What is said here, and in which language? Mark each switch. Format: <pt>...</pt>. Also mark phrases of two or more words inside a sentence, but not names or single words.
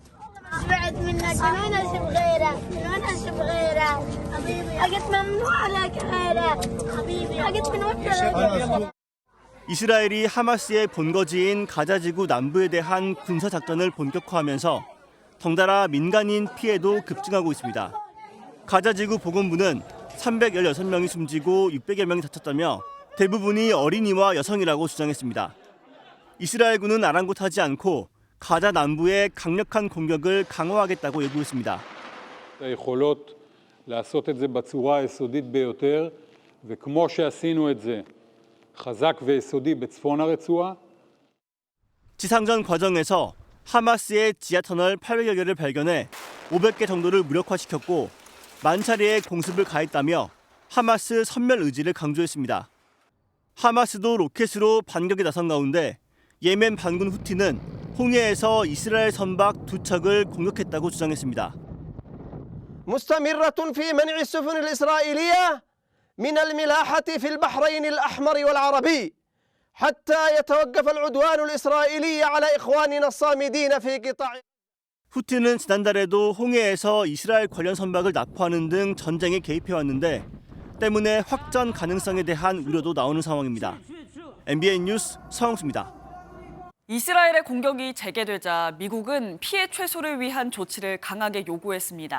<ko>이스라엘이 하마스의 본거지인 가자지구 남부에 대한 군사작전을 본격화하면서 덩달아 민간인 피해도 급증하고 있습니다. 가자지구 보건부는 316명이 숨지고 600여 명이 다쳤다며 대부분이 어린이와 여성이라고 주장했습니다. 이스라엘군은 아랑곳하지 않고 가자 남부의 강력한 공격을 강화하겠다고 예고했습니다.</ko> <he>יכולות לעשות את זה בצורה היסודית ביותר, וכמו שעשינו את זה חזק ויסודי בצפון הרצועה.</he> <ko>지상전 과정에서 하마스의 지하터널 800여 개를 발견해 500개 정도를 무력화시켰고 만차례의 공습을 가했다며 하마스 섬멸 의지를 강조했습니다. 하마스도 로켓으로 반격에 나선 가운데 예멘 반군 후티는 홍해에서 이스라엘 선박 2척을 공격했다고 주장했습니다.</ko> <ar>مستمرة في منع السفن الإسرائيلية من الملاحة في البحرين الأحمر والعربي حتى يتوقف العدوان الإسرائيلي على إخواننا الصامدين في قطاع.</ar> <ko>후티는 지난달에도 홍해에서 이스라엘 관련 선박을 납포하는 등 전쟁에 개입해왔는데 때문에 확전 가능성에 대한 우려도 나오는 상황입니다. MBN 뉴스 서영수입니다. 이스라엘의 공격이 재개되자 미국은 피해 최소를 위한 조치를 강하게 요구했습니다.</ko>